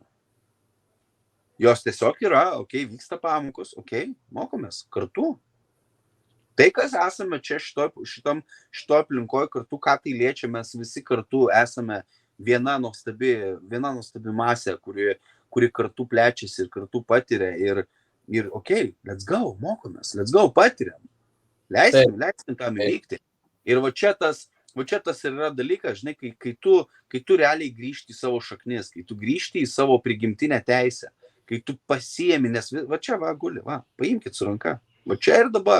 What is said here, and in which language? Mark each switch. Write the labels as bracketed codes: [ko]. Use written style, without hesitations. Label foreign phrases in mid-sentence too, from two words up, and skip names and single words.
[lt] Jos tiesiog yra, vyksta pamokos, mokomės kartu. Tai, kas esame čia šito aplinkoje kartu, ką tai liečia, mes visi kartu esame viena nuostabi masė, kuri kartu plečiasi ir kartu patiria. Ir [en] let's go, [lt] mokomės, [en] let's go, [lt] patiriam. Leiskim tam įvykti. Ir va čia tas ir yra dalykas, žinai, kai tu realiai grįžti į savo šaknis, kai tu grįžti į savo prigimtinę teisę, kai tu pasiemi, nes va čia guli, paimkit su ranka, va čia ir dabar.